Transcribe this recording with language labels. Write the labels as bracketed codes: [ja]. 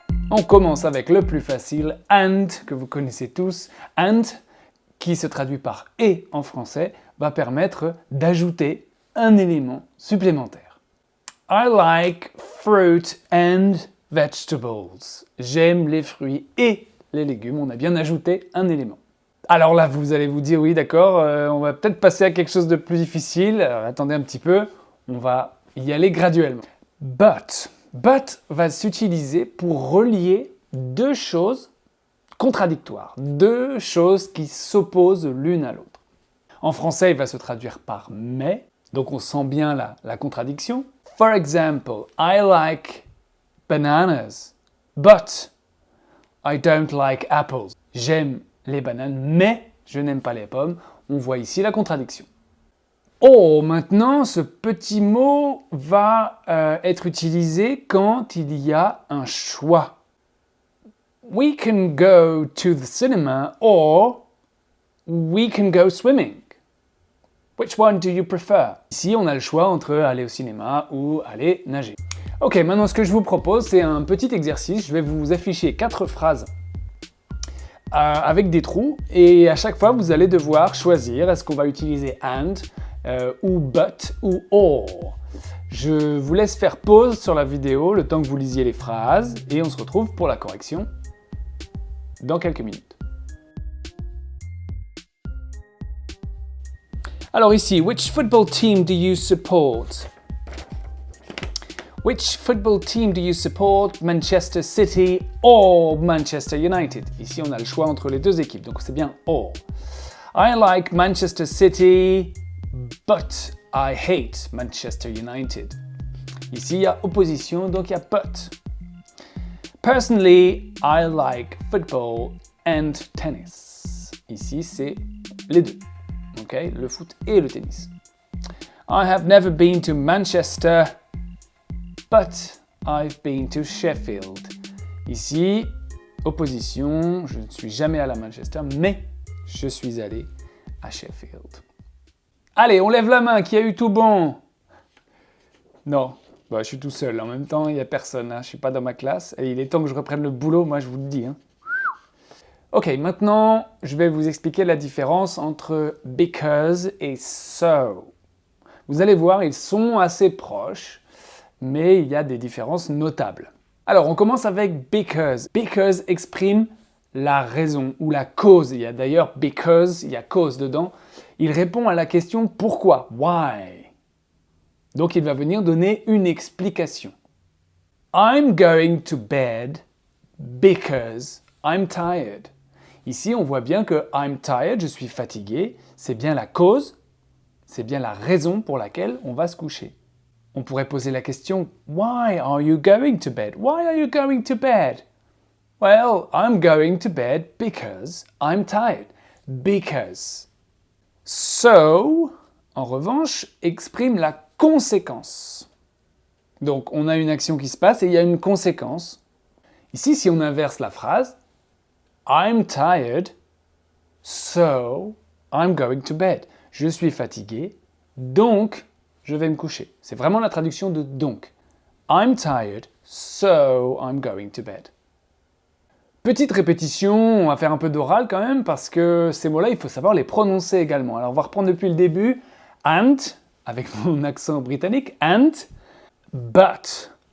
[fr] On commence avec le plus facile, and, que vous connaissez tous. And, qui se traduit par « et » en français, va permettre d'ajouter un élément supplémentaire. [en] I like fruit and vegetables. [fr] J'aime les fruits et les légumes. On a bien ajouté un élément. Alors là, vous allez vous dire, oui, d'accord, on va peut-être passer à quelque chose de plus difficile. Alors, attendez un petit peu, on va y aller graduellement. But va s'utiliser pour relier deux choses contradictoires, deux choses qui s'opposent l'une à l'autre. En français, il va se traduire par « mais », donc on sent bien la contradiction. [en] For example, I like bananas, but I don't like apples. [fr] J'aime les bananes, mais je n'aime pas les pommes. On voit ici la contradiction. Oh, maintenant, ce petit mot va être utilisé quand il y a un choix. [en] We can go to the cinema or we can go swimming. Which one do you prefer? [fr] Ici, on a le choix entre aller au cinéma ou aller nager. Ok, maintenant ce que je vous propose, c'est un petit exercice. Je vais vous afficher 4 phrases avec des trous et à chaque fois, vous allez devoir choisir est-ce qu'on va utiliser and ou but ou or. Je vous laisse faire pause sur la vidéo le temps que vous lisiez les phrases et on se retrouve pour la correction dans quelques minutes. Alors ici, [en] which football team do you support? Which football team do you support? Manchester City or Manchester United? [fr] Ici, on a le choix entre les deux équipes, donc c'est bien or. [en] I like Manchester City, but I hate Manchester United. [fr] Ici, il y a opposition, donc il y a but. [en] Personally, I like football and tennis. [fr] Ici, c'est les deux. Okay? Le foot et le tennis. [en] I have never been to Manchester, but I've been to Sheffield. [fr] Ici, opposition, je ne suis jamais allé à Manchester, mais je suis allé à Sheffield. Allez, on lève la main, qui a eu tout bon? Non. Bah, je suis tout seul, en même temps, il n'y a personne, hein. Je ne suis pas dans ma classe, et il est temps que je reprenne le boulot, moi je vous le dis. Hein. Ok, maintenant, je vais vous expliquer la différence entre because et so. Vous allez voir, ils sont assez proches, mais il y a des différences notables. Alors, on commence avec because. Because exprime la raison ou la cause. Il y a d'ailleurs because, il y a cause dedans. Il répond à la question pourquoi, why. Donc, il va venir donner une explication. [en] I'm going to bed because I'm tired. [fr] Ici, on voit bien que [en] I'm tired, [fr] je suis fatigué, c'est bien la cause, c'est bien la raison pour laquelle on va se coucher. On pourrait poser la question [en] Why are you going to bed? Why are you going to bed? Well, I'm going to bed because I'm tired. Because. [fr] So, en revanche, exprime la conséquence. Donc, on a une action qui se passe et il y a une conséquence. Ici, si on inverse la phrase, [en] I'm tired, so I'm going to bed. [fr] Je suis fatigué, donc je vais me coucher. C'est vraiment la traduction de donc. [en] I'm tired, so I'm going to bed. [fr] Petite répétition, on va faire un peu d'oral quand même, parce que ces mots-là, il faut savoir les prononcer également. Alors, on va reprendre depuis le début. And, avec mon accent britannique, and, but.